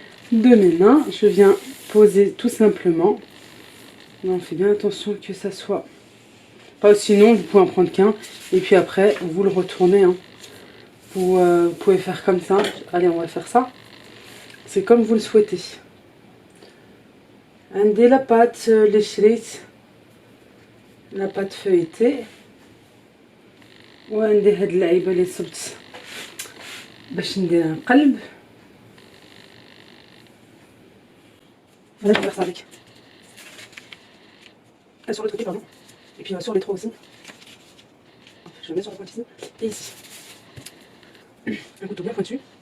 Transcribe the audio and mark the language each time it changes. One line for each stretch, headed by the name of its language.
French: De mes mains, je viens poser tout simplement. Là, on fait bien attention que ça soit... Pas, sinon, vous pouvez en prendre qu'un. Et puis après, vous le retournez. Hein. Vous pouvez faire comme ça. Allez, on va faire ça. C'est comme vous le souhaitez.
Arabic: عندي la pâte اللي شريت la pâte feuilletée وعندي هاد اللعيبه اللي صبت باش ندير نقلب.
French: Voilà, je vais faire ça avec. Sur l'autre côté, pardon. Et puis sur les trois aussi. Je le mets sur la pointe ici. Et ici. Un couteau bien pointu.